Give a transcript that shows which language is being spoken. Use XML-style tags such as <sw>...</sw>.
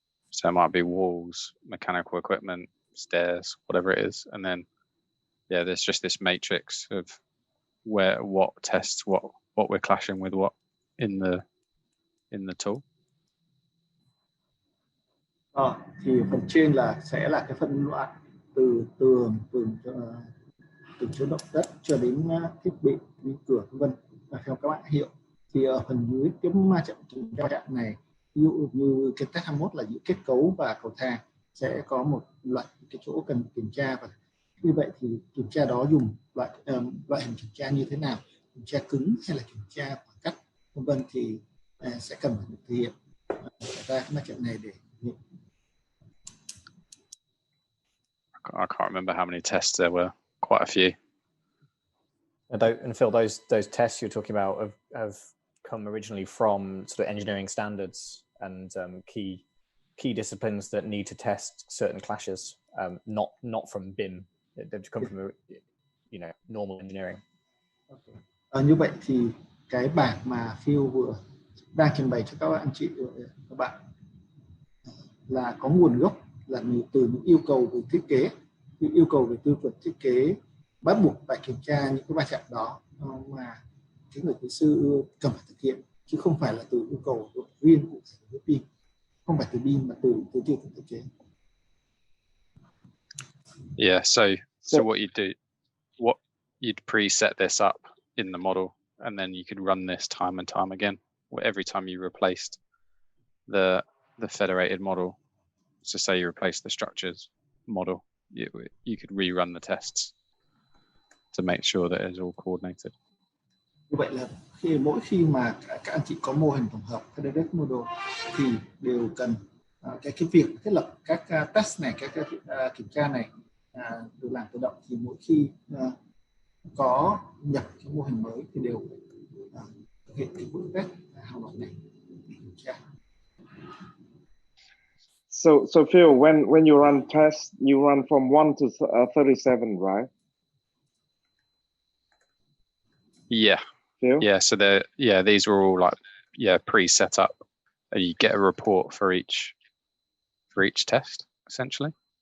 <en>So it might be walls, mechanical equipment, stairs, whatever it is, and then there's just this matrix of what tests what we're clashing with what in the tool.</en> <vi>Thì phần trên là sẽ là cái phân loại từ tường, từ chứa động đất cho đến thiết bị như cửa vân vân, và theo các bạn hiểu thì ở phần dưới cái ma trận va chạm này, ví dụ như cái test 21 là giữa kết cấu và cầu thang, sẽ có một loại cái chỗ cần kiểm tra, và như vậy thì kiểm tra đó dùng loại hình kiểm tra như thế nào, kiểm tra cứng hay là kiểm tra khoảng cách vân vân, thì sẽ cần phải được thực hiện ra cái ma trận này để</vi> <en>I can't remember how many tests there were. Quite a few. And Phil, those tests you're talking about have come originally from sort of engineering standards and key disciplines that need to test certain clashes, not from BIM. They've come from normal engineering.</en> <vi>Như vậy thì cái bảng mà Phil vừa đang trình bày cho các anh chị các bạn là có nguồn gốc là từ những yêu cầu về thiết kế, những yêu cầu về tiêu chuẩn thiết kế bắt buộc phải kiểm tra những cái va chạm đó mà cái người kỹ sư cần phải thực hiện, chứ không phải là từ yêu cầu riêng của BIM, không phải từ BIM mà từ tiêu chuẩn thiết kế.</vi> <en>Yeah, so what you'd preset this up in the model, and then you could run this time and time again. Every time you replaced the federated model, so say you replace the structures model, you could rerun the tests to make sure that it's all coordinated.</en> <vi>Như vậy là mỗi khi mà các anh chị có mô hình tổng hợp federated model thì đều cần cái việc thiết lập các test này, các kiểm tra này được làm tự động, thì mỗi khi có nhập cái mô hình mới thì đều thực hiện cái bước test hàng loạt này để kiểm tra.</vi> <en>So Phil, when you run tests, you run from 1 to 37, right? Yeah. Phil? Yeah. So these were all pre-set up. You get a report for each test, essentially.</en>